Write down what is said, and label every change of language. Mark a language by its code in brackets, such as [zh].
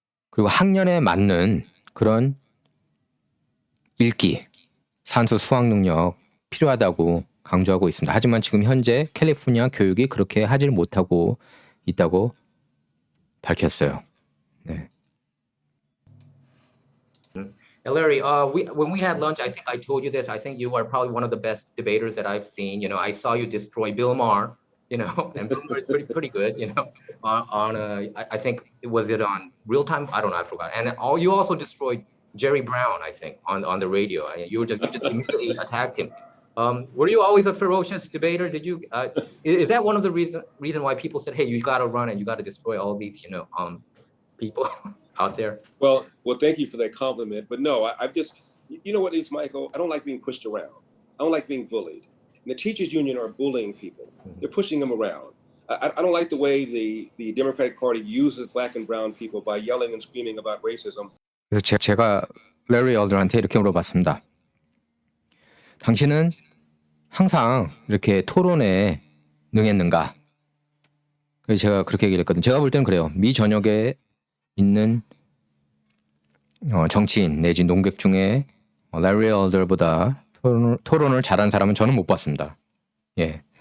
[ko] 그리고 학년에 맞는 그런 읽기, 산수 수학 능력 필요하다고 강조하고 있습니다. 하지만 지금 현재 캘리포니아 교육이 그렇게 하질 못하고 있다고 밝혔어요. 네. [en] Larry, when we had lunch, I think I told you this. I think you are probably one of the best debaters that I've seen. You know, I saw you destroy Bill Maher. You know, and Bill Maher is pretty good. You know, I think was it on Real Time? I don't know. I forgot. And you also destroyed Jerry Brown. I think on the radio. You just immediately attacked him. Were you always a ferocious debater? Did you? Is that one of the reason why people said, "Hey, you got to run and you got to destroy all these, people out there"? Well, thank you for that compliment. But no, I've just, you know what it is, Michael? I don't like being pushed around. I don't like being bullied. And the teachers union are bullying people. They're pushing them around. I don't like the way the Democratic Party uses black and brown people by yelling and screaming about racism. [ko] 그래서 제가 레리 얼더한테 이렇게 물어봤습니다. 당신은 항상 이렇게 토론에 능했는가? 그래서 제가 그렇게 얘기를 했거든요. 제가 볼 때는 그래요. 미 전역에 있는 정치인 내지 농객 중에 레리 얼더보다 토론을 잘한 사람은 저는 못 봤습니다. 예.